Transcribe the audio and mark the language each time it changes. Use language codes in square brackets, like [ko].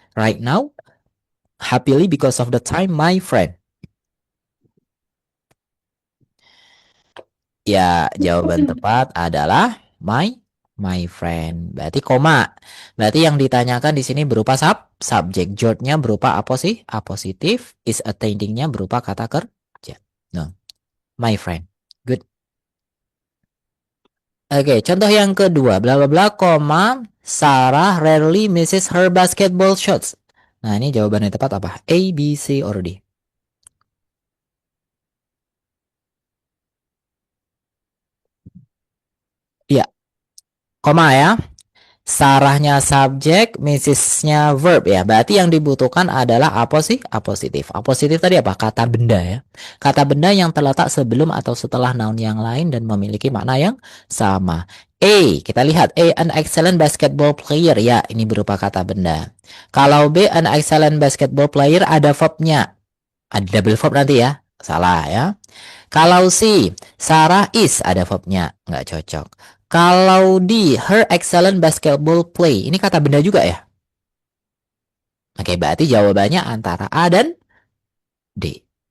[en] Right now, happily because of the time, my friend. [id] Ya, jawaban tepat adalah my friend. Berarti koma. Berarti yang ditanyakan di sini berupa subjek. George-nya berupa apositif. Is attending-nya berupa kata kerja. [en] No. My friend. Good. [id] Oke, contoh yang kedua. Bla bla bla, koma. [en] Sarah rarely misses her basketball shots. [id] Nah, ini jawabannya tepat apa? [en] A, B, C, or D? [id] Iya. koma ya. Sarahnya subjek, Mrs.-nya verb ya. Berarti yang dibutuhkan adalah apa sih? Apositif. Apositif tadi apa? Kata benda ya. Kata benda yang terletak sebelum atau setelah noun yang lain dan memiliki makna yang sama. A, kita lihat A, [en] an excellent basketball player. [id] Ya, ini berupa kata benda. Kalau B, [en] an excellent basketball player, [id] ada verb-nya. Ada double verb nanti ya. Salah ya. Kalau C, Sarah is, ada verb-nya. Nggak cocok. Kalau D, [en] her excellent basketball play. [id] Ini kata benda juga ya? Oke, berarti jawabannya antara A dan D.